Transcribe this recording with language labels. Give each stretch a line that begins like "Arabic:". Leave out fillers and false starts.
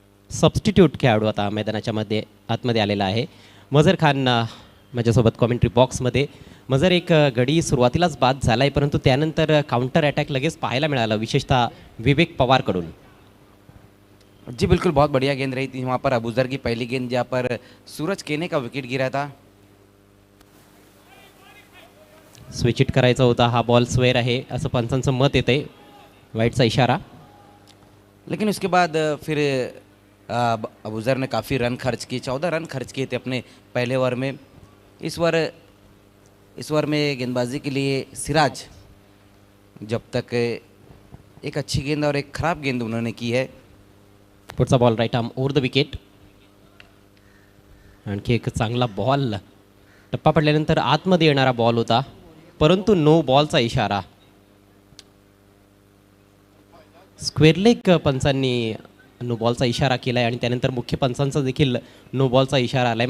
Marathi: Substitute खेळाडू आता मैदानाच्या आतमध्ये आलेला आहे. मजर खान माझ्यासोबत कॉमेंट्री बॉक्समध्ये. मजर, एक गडी सुरुवातीलाच बाद झाला आहे, परंतु त्यानंतर काउंटर अटॅक लगेच पाहायला मिळाला, विशेषतः विवेक पवारकडून.
Hindi: जी बिल्कुल, बहुत बढ़िया गेंद रही थी वहाँ पर. अबूजर की पहली गेंद जहाँ पर सूरज केने का विकेट गिरा था.
Marathi: स्विच इट करायचा होता, हा बॉल स्वेअर आहे असं पंचांचं मत येते. वाईटचा इशारा.
Hindi: लेकिन उसके बाद फिर अबूजर ने काफ़ी रन खर्च किए, 14 रन खर्च किए थे अपने पहले ओवर में. इस ओवर में गेंदबाजी के लिए सिराज जब तक एक अच्छी गेंद और एक खराब गेंद उन्होंने की है.
Marathi: पुढचा ball right arm over the wicket. आणखी एक चांगला बॉल, टप्पा पडल्यानंतर आतमध्ये येणारा बॉल होता, परंतु नो बॉलचा इशारा. स्क्वेअर लेग पंचांनी नो बॉलचा इशारा केला आहे आणि त्यानंतर मुख्य पंचांचा देखील नो बॉलचा इशारा आला आहे.